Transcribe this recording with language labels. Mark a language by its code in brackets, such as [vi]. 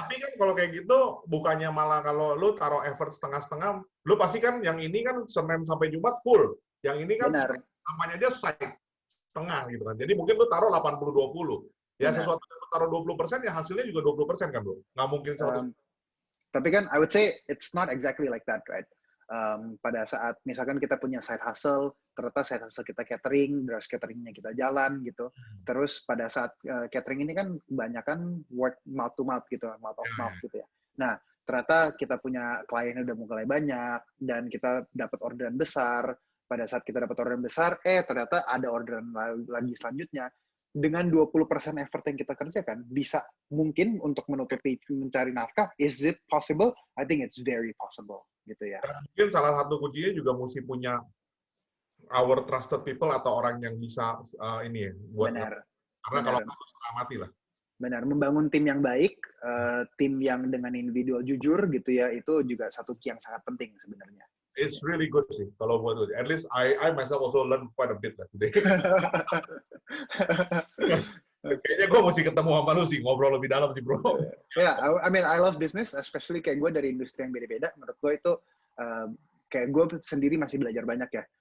[id] Tapi kan kalau kayak gitu, bukannya malah kalau lu taruh effort setengah-setengah, lu pasti kan yang ini kan Senin sampai Jumat full. Yang ini kan namanya dia side tengah gitu kan. Jadi mungkin lu taruh 80-20. Ya Benar. sesuatu yang lu taruh 20% ya hasilnya juga 20% kan, Bro. Nggak mungkin 100%. [en] Tapi kan I would say it's not exactly like that, right? [id] Pada saat misalkan kita punya side hustle, ternyata side hustle kita catering, terus cateringnya kita jalan gitu. Terus pada saat catering ini kan kebanyakan word mouth to mouth gitu, mouth of mouth gitu ya. Nah, ternyata kita punya klien udah mulai banyak dan kita dapat orderan besar. Pada saat kita dapat orderan besar, ternyata ada orderan lagi selanjutnya. Dengan 20% effort yang kita kerjakan, bisa mungkin untuk menutupi mencari nafkah. [en] Is it possible? I think it's very possible [id] gitu ya. Dan mungkin salah satu kuncinya juga mesti punya [en] our trusted people [id] atau orang yang bisa ini ya buat Benar. karena Benar. kalau nggak setengah mati lah. Benar, membangun tim yang baik, tim yang dengan individual jujur gitu ya, itu juga satu key yang sangat penting sebenarnya. [en] It's really good [id] sih kalau buat gue. [en] At least I myself also learn quite a bit lah today. [id] Kayaknya gue mesti ketemu sama lu sih, ngobrol lebih dalam sih, Bro. [en] Yeah, I mean I love business, especially [id] kayak gue dari industri yang beda-beda. Menurut gue itu kayak gue sendiri masih belajar banyak ya.